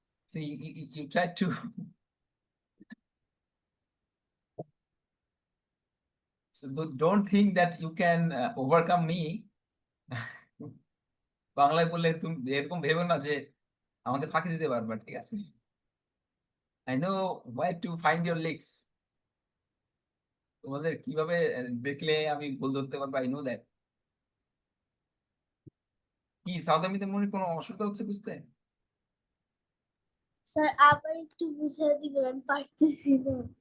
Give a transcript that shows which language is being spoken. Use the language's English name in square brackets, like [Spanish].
[English] So you try to so don't think that you can overcome me. [Bangla] বাংলায় বললে তুমি এরকম ভেবো না যে আমাকে ফাঁকি দিতে পারবা, ঠিক আছে? [English] I know where to find your leaks. [Bangla] তোমাদের কিভাবে দেখলে আমি ভুল ধরতে পারবো, [English] I know that. [Bangla] কি সাউথ আমেরিকাতে মনে হয় কোনো অসুবিধা হচ্ছে বুঝতে? স্যার আবার একটু বুঝিয়ে দিবেন, আমি পারতেছি না।